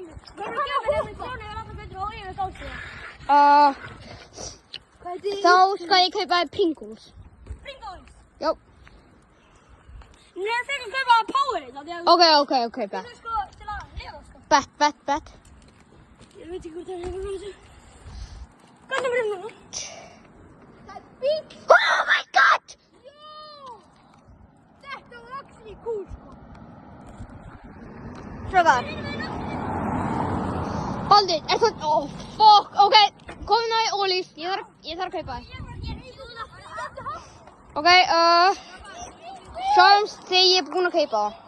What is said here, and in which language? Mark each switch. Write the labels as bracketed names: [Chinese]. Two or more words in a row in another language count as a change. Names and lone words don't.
[Icelandic] Þá skal ég kaupa þér Pringles. Pringles? Já. Nei, þeir kan kaupa Powerade. [English] Ok, bet. [Icelandic] Það er sko til að lifa, sko. Bet. Ég veit ekki hvort það er eitthvað svona þessu. Hvað er það núna? Það er bíl. [English] Oh my god! [Icelandic] Jó! Þetta var [English] actually cool, [Icelandic] sko. Frábær. Baldvin, er það... [English] Oh, fuck. [Icelandic] Ok, komin á í Ólís. Ég þarf að kaupa þér. Ok, sjáumst þegar ég er búinn að kaupa það.